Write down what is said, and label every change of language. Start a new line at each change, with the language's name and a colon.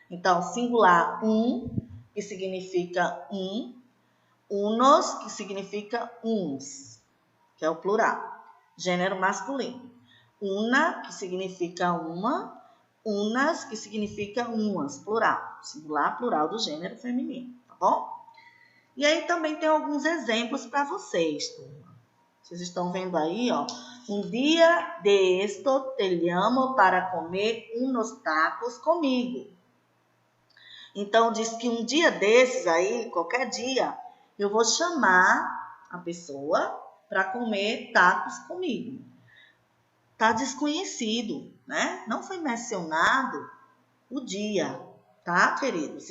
Portuguese: Então, singular, que significa um, unos, que significa uns, que é o plural. Gênero masculino. Una, que significa uma, unas, que significa umas, plural. Singular, plural do gênero feminino, tá bom? E aí também tem alguns exemplos para vocês, turma. Vocês estão vendo aí, ó.
Spanish: Um dia de esto te llamo para comer unos tacos comigo.
Portuguese: Então, diz que um dia desses aí, qualquer dia, eu vou chamar a pessoa para comer tacos comigo. Tá desconhecido, né? Não foi mencionado o dia, tá, queridos?